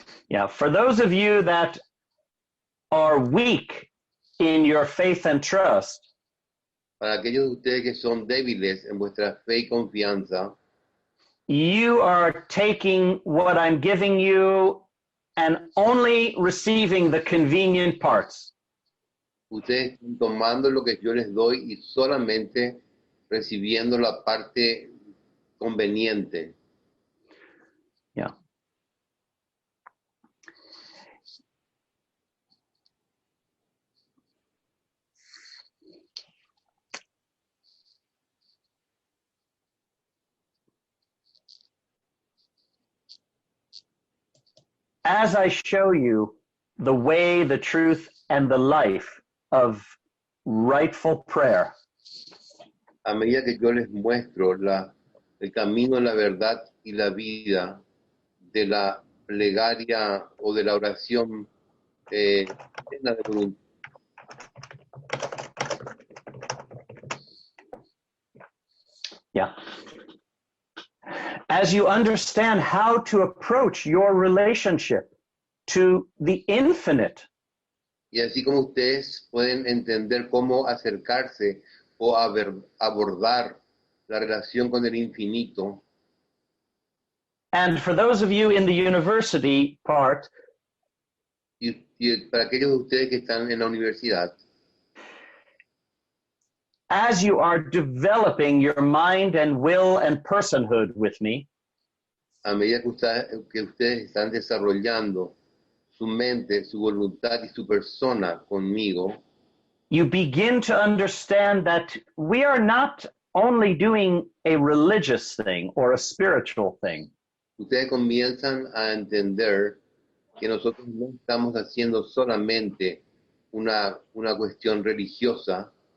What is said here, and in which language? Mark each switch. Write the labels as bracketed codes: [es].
[en] Yeah, for those of you that are weak in your faith and trust, [es] Para aquellos de ustedes que son débiles en vuestra fe y confianza, [en] you are taking what I'm giving you and only receiving the convenient parts. [es] Ustedes están tomando lo que yo les doy y solamente recibiendo la parte conveniente. Yeah. [en] As I show you the way, the truth, and the life of rightful prayer, [es] A medida que yo les muestro el camino, la verdad y la vida de la plegaria o de la oración llena de voluntad. yeah. [en] As you understand how to approach your relationship to the infinite, [es] Y así como ustedes pueden entender cómo acercarse o abordar la relación con el infinito. [en] and for those of you in the university part, [es] Y para aquellos de ustedes que están en la universidad, [en] as you are developing your mind and will and personhood with me, [es] a medida que ustedes están desarrollando su mente, su voluntad y su persona conmigo, [en] you begin to understand that we are not only doing a religious thing or a spiritual thing. [es] ustedes comienzan a entender que nosotros no estamos haciendo solamente una cuestión religiosa,